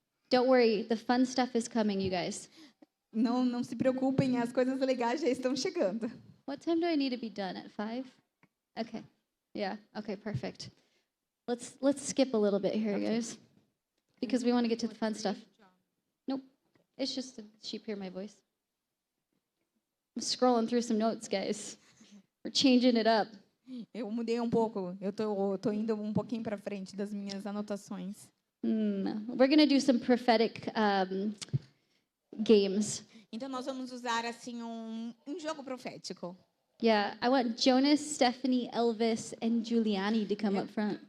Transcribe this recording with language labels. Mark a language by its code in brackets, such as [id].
[en] Don't worry, the fun stuff is coming, you guys. [pt] Não se preocupem, as coisas legais já estão chegando. [en] What time do I need to be done? At 5? Okay. Yeah. Okay, perfect. Let's skip a little bit here, guys. Because we want to get to the fun stuff. Nope. It's just that sheep hear my voice. I'm scrolling through some notes, guys. We're changing it up. [pt] Eu mudei um pouco. Eu tô indo um pouquinho para frente das minhas anotações. [en] We're going to do some prophetic games. [pt] Então nós vamos usar assim um jogo profético. [en] Yeah, I want Jonas, Stephanie, Elvis, and Giuliani to come up front.